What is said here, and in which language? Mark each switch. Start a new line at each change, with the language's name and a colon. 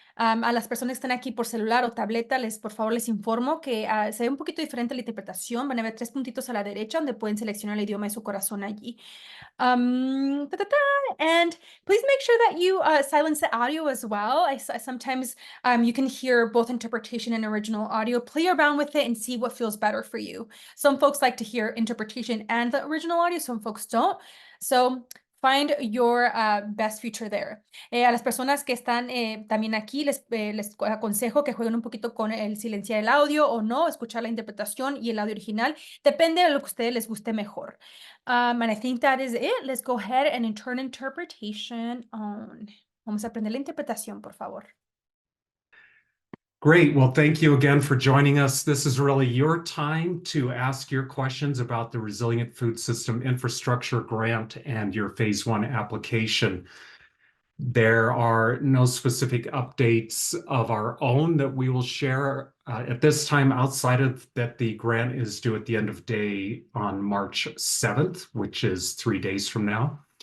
Spanish: A las personas que están aquí por celular o tableta, por favor les informo que se ve un poquito diferente la interpretación. Van a ver 3 puntitos a la derecha donde pueden seleccionar el idioma de su corazón allí.
English: And please make sure that you silence the audio as well. Sometimes you can hear both interpretation and original audio. Play around with it and see what feels better for you. Some folks like to hear interpretation and the original audio, some folks don't. So find your best feature there.
Spanish: A las personas que están también aquí, les aconsejo que jueguen un poquito con el silenciar el audio o no, escuchar la interpretación y el audio original. Depende de lo que a ustedes les guste mejor.
English: And I think that is it. Let's go ahead and turn interpretation on.
Spanish: Vamos a aprender la interpretación, por favor.
English: Great. Well, thank you again for joining us. This is really your time to ask your questions about the Resilient Food System Infrastructure Grant and your Phase 1 application. There are no specific updates of our own that we will share at this time outside of that the grant is due at the end of day on March 7th, which is 3 days from now.